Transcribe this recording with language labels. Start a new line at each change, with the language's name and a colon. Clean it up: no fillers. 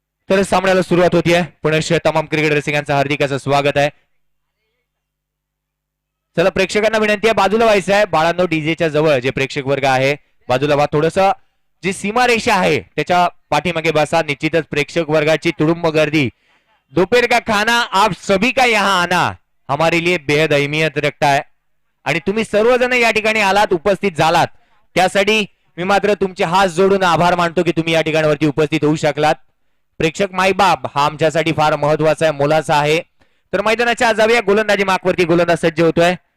Marathi: तर सामन्याला सुरुवात होतीये. पुनश्च तमाम क्रिकेट रसिकांचं हार्दिक असं स्वागत आहे. चला प्रेक्षकांना विनंती आहे बाजूला व्हायचं आहे. बाळांनो डीजेच्या जवळ जे प्रेक्षक वर्ग आहे बाजूला व्हा. थोडस जी सीमारेषा आहे त्याच्या पाठीमागे बसा. निश्चितच प्रेक्षक वर्गाची तुडुंब गर्दी.
Hindi: दोपहर का खाना आप सभी का यहाँ आना हमारे लिए बेहद अहमियत रखता है.
Marathi: आणि तुम्ही सर्वजण या ठिकाणी आलात उपस्थित झालात त्यासाठी मी मात्र तुमचे हात जोडून आभार मानतो की तुम्ही या ठिकाणावरती उपस्थित होऊ शकलात. प्रेक्षक मायबाप हा आमच्यासाठी फार महत्वाचा आहे मोलाचा आहे. तर मैदानाच्या जाऊया. गोलंदाजी मार्कवरती गोलंदाज सज्ज होतोय.